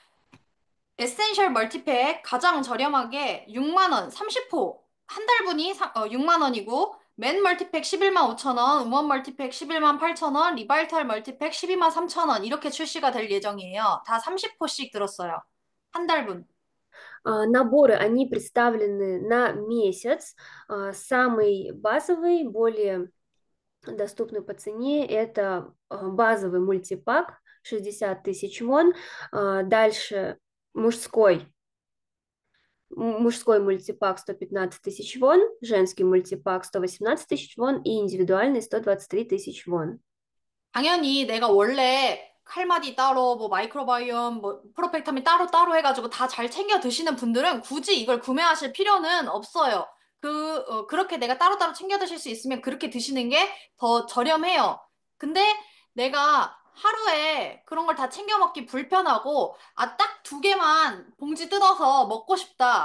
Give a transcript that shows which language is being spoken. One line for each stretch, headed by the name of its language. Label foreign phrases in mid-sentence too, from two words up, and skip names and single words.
Korean: 에센셜 멀티팩 가장 저렴하게 6만 원, 30호 한 달분이 6만 원이고 맨 멀티팩 11만 5천 원, 우먼 멀티팩 11만 8천 원, 리바이탈 멀티팩 12만 3천 원 이렇게 출시가 될 예정이에요. 다 30호씩 들었어요. 한 달분.
Russian: Наборы, они представлены на месяц. Самый базовый, более доступный по цене, это базовый мультипак 60 тысяч вон. Дальше мужской мужской мультипак 115 тысяч вон, женский мультипак 118 тысяч вон и индивидуальный 123 тысяч вон.
Korean: 당연히 내가 원래 칼마디 따로, 뭐 마이크로바이옴, 뭐 프로펙타민 따로 해가지고 다 잘 챙겨 드시는 분들은 굳이 이걸 구매하실 필요는 없어요. 그렇게 내가 따로따로 챙겨 드실 수 있으면 그렇게 드시는 게 더 저렴해요. 근데 내가 하루에 그런 걸 다 챙겨 먹기 불편하고, 딱 두 개만 봉지 뜯어서 먹고 싶다.